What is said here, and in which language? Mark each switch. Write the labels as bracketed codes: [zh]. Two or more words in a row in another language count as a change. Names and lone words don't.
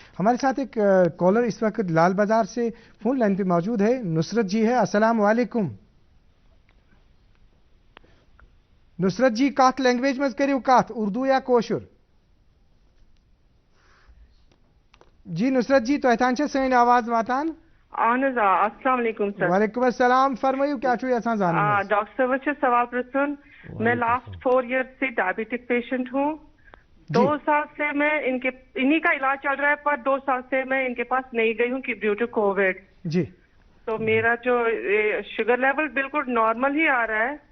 [ur] ہمارے ساتھ ایک کالر اس وقت لال بازار سے فون لائن پہ موجود ہے, نصرت جی ہے. [ar] السلام علیکم. [ks] نصرت جی کات لینگویج میں کریو کات, اردو یا کوشر؟ جی نصرت جی تو احتان سین آواز واتان. اہن حظ [ar] السلام علیکم [ks] سر. [ar] وعلیکم السلام. [ks] فرمائیو کیا چھو یژھان زانن؟ ڈاکٹر صاحب سے سوال پرسن. [ur] میں [en] last 4 year [ur] سے [en] diabetic patient [ur] ہوں. 2 سال سے میں انہی کا علاج چل رہا ہے, پر 2 سال سے میں ان کے پاس نہیں گئی ہوں [en] due to covid. [ur] جی. تو میرا جو [en] sugar level [ur] بالکل نارمل ہی آ رہا ہے.